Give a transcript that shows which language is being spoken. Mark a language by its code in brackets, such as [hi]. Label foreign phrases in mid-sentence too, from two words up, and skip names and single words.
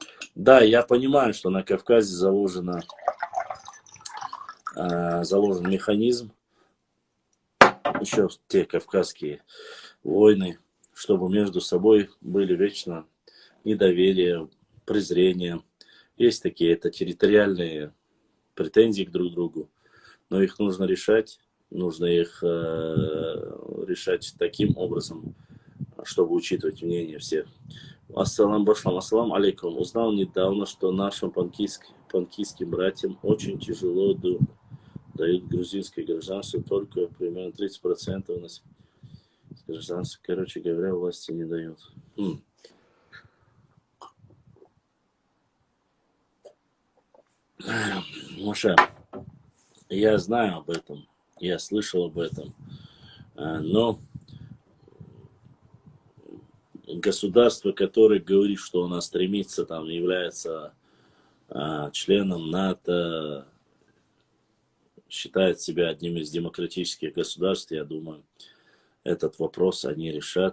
[ru] Да, я понимаю, что на Кавказе заложен механизм, еще те кавказские войны, чтобы между собой были вечно недоверие, презрение. Есть такие, это территориальные претензии к друг другу, но их нужно решать решать таким образом, чтобы учитывать мнение всех. [ar] السلام باشلام، السلام عليكم. [ru] Узнал недавно, что нашим панкийским братьям очень тяжело дают грузинское гражданство, только примерно 30% у нас гражданство. Короче говоря, власти не дают. Маша, я знаю об этом, я слышал об этом, но государство, которое говорит, что оно стремится, там, является членом НАТО, считает себя одним из демократических государств, я думаю, этот вопрос они решат.